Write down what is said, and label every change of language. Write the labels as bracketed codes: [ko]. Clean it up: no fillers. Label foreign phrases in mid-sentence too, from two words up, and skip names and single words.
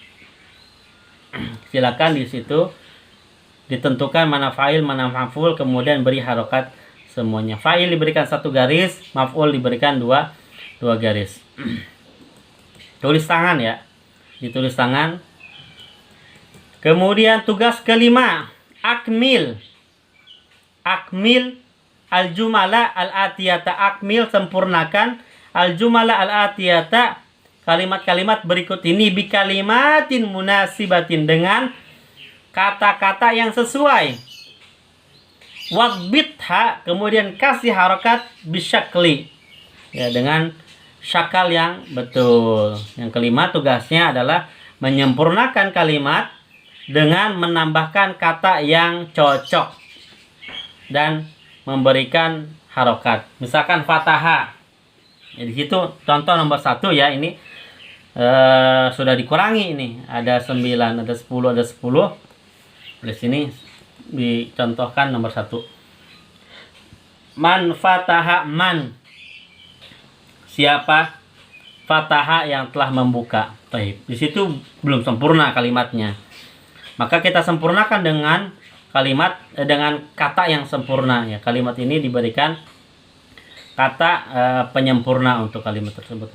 [id] Silakan di situ ditentukan mana fa'il, mana maf'ul, kemudian beri harokat semuanya. Fa'il diberikan satu garis, maf'ul diberikan dua garis. Tulis tangan ya, ditulis tangan. Kemudian tugas kelima, akmil. [ar] أكمل الجمل الآتية. [id] Akmil, sempurnakan [ar] الجمل الآتية, [id] kalimat-kalimat berikut ini [ar] بكلمة مناسبة, [id] dengan kata-kata yang sesuai. Wabbitha, kemudian kasih harokat bisyakli, ya, dengan syakal yang betul. Yang kelima, tugasnya adalah menyempurnakan kalimat dengan menambahkan kata yang cocok dan memberikan harokat. Misalkan fataha, ya, di situ contoh nomor 1 ya, ini sudah dikurangi, ini ada 9, ada 10, ada 10. Di sini dicontohkan nomor 1. [ar] من فتح من, [id] siapa, fataha, yang telah membuka. Baik, di situ belum sempurna kalimatnya. Maka kita sempurnakan dengan kalimat dengan kata yang sempurna, ya. Kalimat ini diberikan kata penyempurna untuk kalimat tersebut.